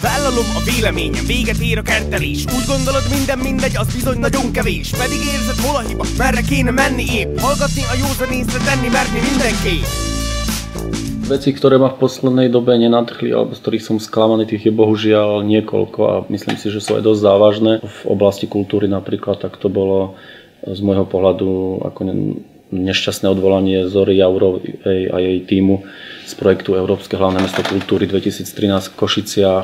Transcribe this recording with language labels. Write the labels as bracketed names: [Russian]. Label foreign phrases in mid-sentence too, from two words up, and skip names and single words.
[Hungarian] Ártalom a véleményem, véget ér a kertelés. Úgy gondolod minden mindegy, az bizony nagyon kevés. Pedig érzed hol a hiba, merre kéne menni épp. Hallgatni a józan észre, tenni merni mindenképp. [Slovak] Veci, ktoré ma v poslednej dobe nenadchli, alebo z ktorých som sklamaný, tých je bohužiaľ niekoľko a myslím si, že sú aj dosť závažné. V oblasti kultúry napríklad, tak to bolo z môjho pohľadu ako nešťastné odvolanie Zory Jaurovej a jej tímu z projektu Európske hlavné mesto kultúry 2013 v Košiciach.